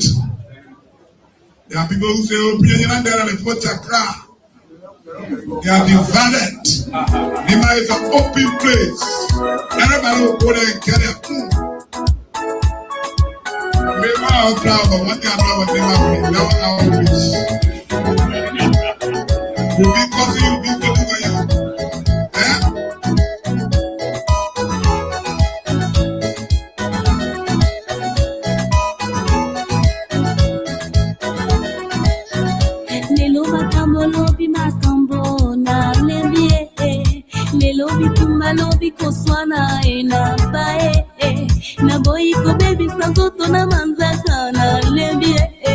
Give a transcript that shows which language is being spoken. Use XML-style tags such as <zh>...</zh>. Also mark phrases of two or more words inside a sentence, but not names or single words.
<en>There are people who say, oh, they are divided. Nima is an open place. Everybody will go there and get their food. Maybe I'm proud, but one thing I know about Nima is now our wish. You'll be causing you, be good for you. Eh?</en> <ln>Lelo makambo lobi makambo na lembie lelo bitumba lobi koswana na bae na boy ko baby sanzoto na manzaka na lembie</ln>